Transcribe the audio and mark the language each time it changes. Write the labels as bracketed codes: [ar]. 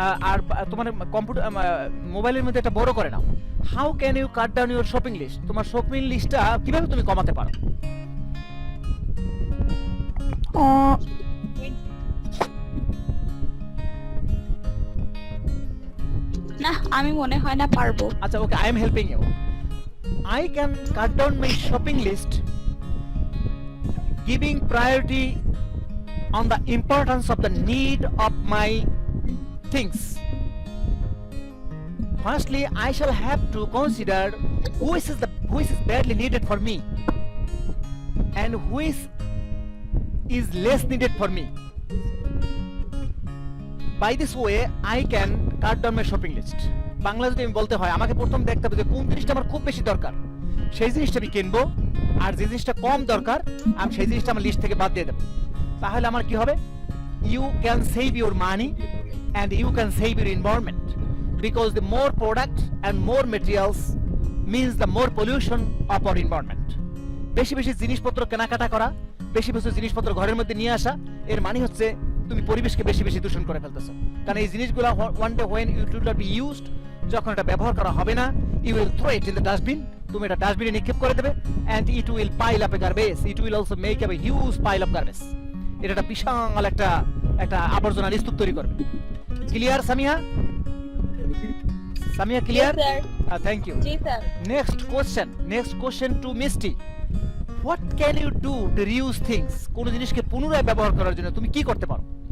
[bn] আর তোমার কম্পিউটার মোবাইলের মধ্যে এটা বড় করে নাও। [en] How can you cut down your shopping list? [bn] তোমার শপিং লিস্টটা কিভাবে তুমি কমাতে পারো? না, আমি মনে হয় না পারবো। আচ্ছা ওকে, [en] I am helping you. I can cut down my shopping list giving priority on the importance of the need of my things. Firstly, I shall have to consider which is badly needed for me and which is less needed for me. By this way, I can cut down my shopping list. [bn] Bangla যদি আমি বলতে হয়, আমাকে প্রথম দেখতে হবে যে কোন জিনিসটা আমার খুব বেশি দরকার, সেই জিনিসটা আমি কিনবো, আর যে জিনিসটা কম দরকার আমি সেই জিনিসটা আমার লিস্ট থেকে বাদ দিয়ে দেবো। তাহলে আমার কি হবে? [en] You can save your money and you can save your environment, because the more product and more materials means the more pollution of our environment. [bn] বেশি বেশি জিনিসপত্র কেনাকাটা করা, বেশি বেশি জিনিসপত্র ঘরের মধ্যে নিয়ে আসা, এর মানে হচ্ছে তুমি পরিবেশকে বেশি বেশি দূষণ করে ফেলতেছো। কারণ এই জিনিসগুলো [en] one day when it will not be used, [bn] যখন এটা ব্যবহার করা হবে না, [en] you will throw it in the dustbin, [bn] তুমি এটা ডাস্টবিনে নিক্ষেপ করে দেবে, [en] and it will pile up a garbage, it will also make up a huge pile of garbage. [bn] এটা একটা বিশাল একটা আবর্জনার স্তূপ তৈরি করবে। Clear Samia? Samia clear? Thank you. G sir. [en] Next question to Mishti. What can you do to reuse things? [bn] কোন জিনিসকে পুনরায় ব্যবহার করার জন্য তুমি কি করতে পারো?